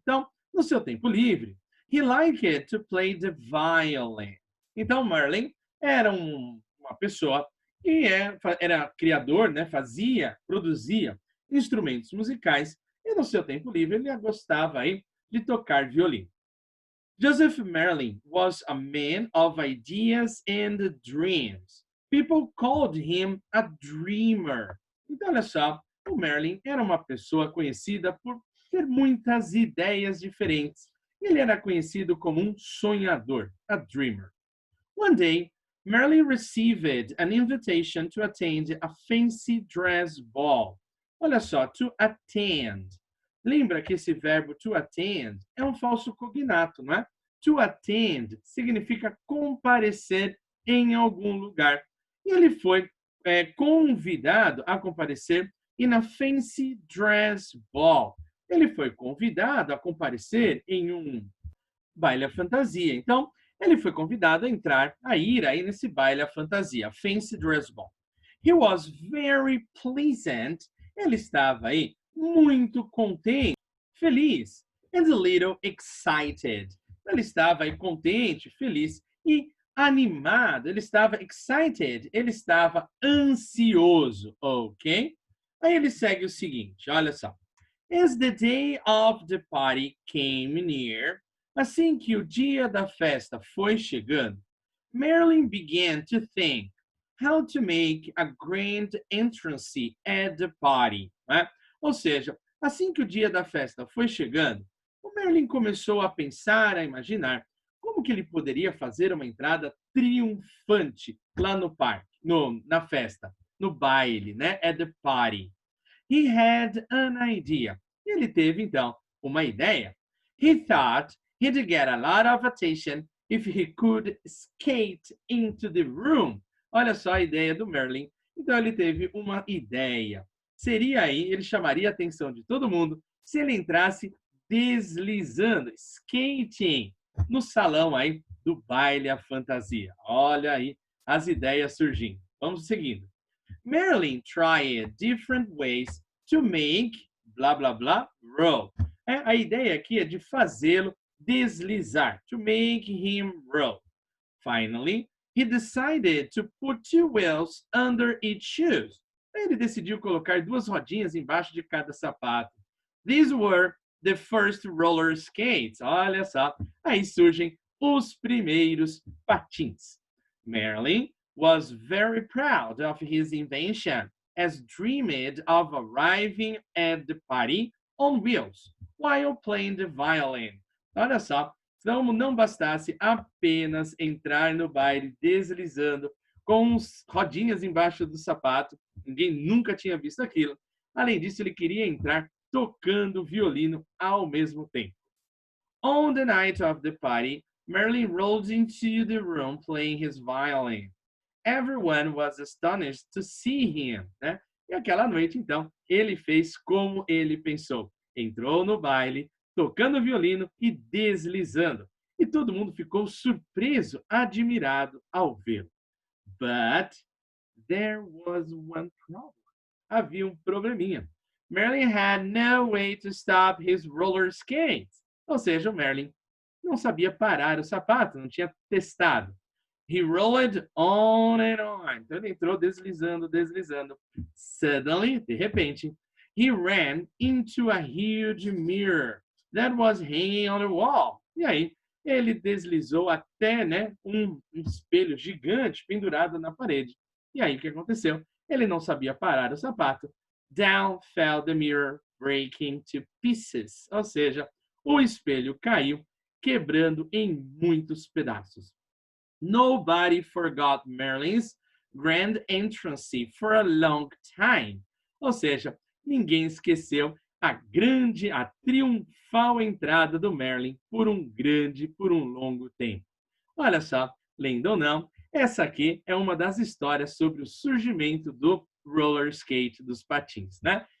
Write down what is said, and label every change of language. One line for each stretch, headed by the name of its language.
Portuguese: Então, no seu tempo livre,
English: he liked to play the violin.
Portuguese: Então, Merlin era uma pessoa que era criador, né? Produzia instrumentos musicais e no seu tempo livre ele gostava aí de tocar violino.
English: Joseph Merlin was a man of ideas and dreams. People called him a dreamer.
Portuguese: Então, olha só, o Merlin era uma pessoa conhecida por ter muitas ideias diferentes. Ele era conhecido como um sonhador,
English: a dreamer. One day, Merlin received an invitation to attend a fancy dress ball.
Portuguese: Olha só,
English: to attend.
Portuguese: Lembra que esse verbo to attend é um falso cognato, não é? To attend significa comparecer em algum lugar. E ele foi convidado a comparecer
English: in a fancy dress ball.
Portuguese: Ele foi convidado a comparecer em um baile à fantasia. Então, ele foi convidado a ir aí nesse baile à fantasia, fancy dress ball.
English: He was very pleasant.
Portuguese: Ele estava aí muito contente, feliz,
English: and a little excited.
Portuguese: Ele estava aí contente, feliz e animado. Ele estava excited, ele estava ansioso, ok? Aí ele segue o seguinte, olha só.
English: As the day of the party came near,
Portuguese: assim que o dia da festa foi chegando,
English: Marilyn began to think how to make a grand entrance at the party.
Portuguese: Né? Ou seja, assim que o dia da festa foi chegando, o Merlin começou a pensar, a imaginar como que ele poderia fazer uma entrada triunfante lá no parque, na festa, no baile, né?
English: At the party. He had an idea.
Portuguese: Ele teve, então, uma ideia.
English: He thought he'd get a lot of attention if he could skate into the room.
Portuguese: Olha só a ideia do Merlin. Então ele teve uma ideia. Seria aí, ele chamaria a atenção de todo mundo se ele entrasse deslizando, skating, no salão aí do baile à fantasia. Olha aí as ideias surgindo. Vamos seguindo.
English: Merlin tried different ways to make blá blá blá roll.
Portuguese: A ideia aqui é de fazê-lo deslizar,
English: to make him roll. Finally, he decided to put two wheels under each shoe.
Portuguese: Ele decidiu colocar duas rodinhas embaixo de cada sapato.
English: These were the first roller skates.
Portuguese: Olha só, aí surgem os primeiros patins.
English: Merlin was very proud of his invention, as dreamed of arriving at the party on wheels while playing the violin.
Portuguese: Olha só, como não bastasse apenas entrar no baile deslizando com rodinhas embaixo do sapato, ninguém nunca tinha visto aquilo. Além disso, ele queria entrar tocando violino ao mesmo tempo.
English: On the night of the party, Merlin rolled into the room playing his violin. Everyone was astonished to see him,
Portuguese: né? E aquela noite, então, ele fez como ele pensou. Entrou no baile, tocando violino e deslizando. E todo mundo ficou surpreso, admirado ao vê-lo.
English: But there was one problem.
Portuguese: Havia probleminha.
English: Merlin had no way to stop his roller skates.
Portuguese: Ou seja, o Merlin não sabia parar o sapato, não tinha testado.
English: He rolled on and on.
Portuguese: Então ele entrou deslizando, deslizando.
English: Suddenly,
Portuguese: de repente,
English: he ran into a huge mirror that was hanging on the wall.
Portuguese: E aí, ele deslizou até, né, um espelho gigante pendurado na parede. E aí, o que aconteceu? Ele não sabia parar o sapato.
English: Down fell the mirror, breaking to pieces.
Portuguese: Ou seja, o espelho caiu, quebrando em muitos pedaços.
English: Nobody forgot Merlin's grand entrance for a long time.
Portuguese: Ou seja, ninguém esqueceu a triunfal entrada do Merlin por um longo tempo. Olha só, lendo ou não, essa aqui é uma das histórias sobre o surgimento do roller skate, dos patins, né?